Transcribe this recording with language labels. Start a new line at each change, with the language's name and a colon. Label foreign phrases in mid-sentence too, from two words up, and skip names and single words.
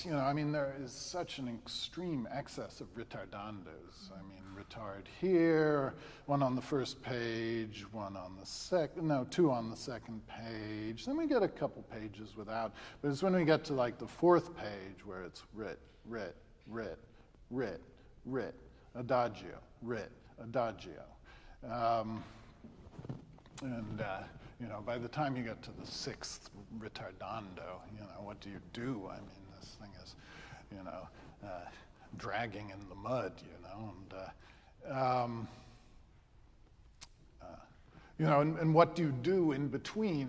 English: There is such an extreme excess of ritardandos. Retard here, one on the first page, two on the second page. Then we get a couple pages without, but it's when we get to like the fourth page where it's rit, adagio, rit, adagio. By the time you get to the sixth ritardando, what do you do? This thing is, dragging in the mud, and what do you do in between?